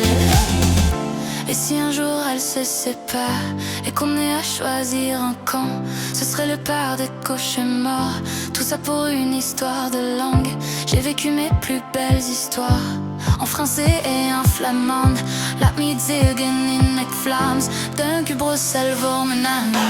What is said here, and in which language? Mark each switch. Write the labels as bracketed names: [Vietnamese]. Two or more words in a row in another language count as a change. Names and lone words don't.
[French] Et si un jour elle se sépare et qu'on ait à choisir un camp, ce serait le père des cauchemars. Tout ça pour une histoire de langue. J'ai vécu mes plus belles histoires en français et en flamande. [Dutch] Laat me het zeggen in McFlams. Dank u Bruxelles voor mijn naam.